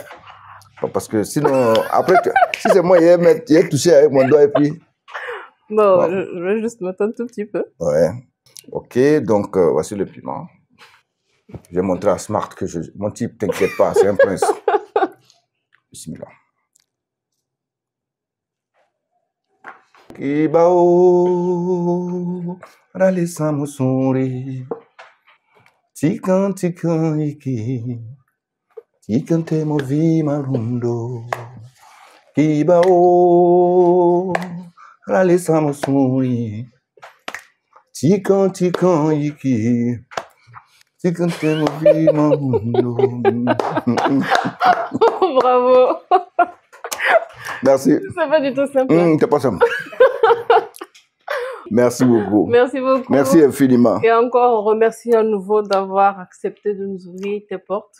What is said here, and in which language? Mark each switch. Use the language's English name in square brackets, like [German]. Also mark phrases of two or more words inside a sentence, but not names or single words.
[French] Parce que sinon, après, si c'est moi, il y a touché avec mon doigt et puis... Bon, je vais juste m'attendre un tout petit peu. Ouais. Ok, donc voici le piment. Je vais montrer à Smart que mon type, t'inquiète pas, c'est un prince. Bismillah. Kibao, rale samusuri, tikan tikan iki, tikan te movi marundo. Kibao, rale samusuri, tikan tikan iki. Bravo. Merci. C'est pas du tout simple. C'est pas simple. Merci beaucoup. Merci beaucoup. Merci infiniment. Et encore, on remercie à nouveau d'avoir accepté de nous ouvrir tes portes.